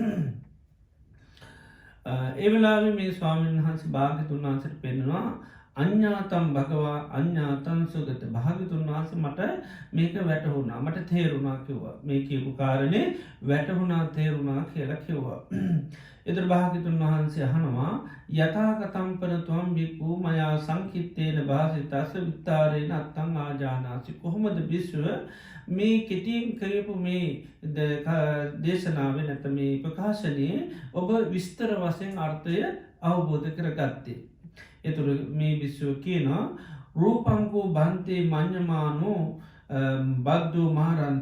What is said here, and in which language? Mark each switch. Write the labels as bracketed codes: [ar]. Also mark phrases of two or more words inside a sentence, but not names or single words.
[si] ඒ වෙලාවේ මේ ස්වාමීන් වහන්සේ භාග්‍යතුන් වහන්සේට පෙන්වනවා, [pi] අඤ්ඤාතං භගවා අඤ්ඤාතං සුගත. [si] භාග්‍යතුන් වහන්සේ මට මේක වැටහුණා, මට තේරුණා කිව්වා. මේ කියපු කාරණේ වැටහුණා, තේරුණා කියලා කිව්වා. එතකොට භාග්‍යතුන් වහන්සේ අහනවා, [pi] යථා කතම්පන ත්වම් බික්ඛු මයා සංකිත්තේන භාසිතස්ස විත්තරේන අත්තං ආජානාසි. [si] කොහොමද භික්ෂුව මේ කෙටියෙන් කියපු මේ දේශනාවේ නැත්නම් මේ ප්‍රකාශනයේ ඔබ විස්තර වශයෙන් අර්ථය අවබෝධ කරගත්තේ? එතුළු මේ භික්ෂුව කියනවා, [pi] රූපංකෝ බන්තේ මඤ්ඤමානෝ බද්දෝ මහරන්ස.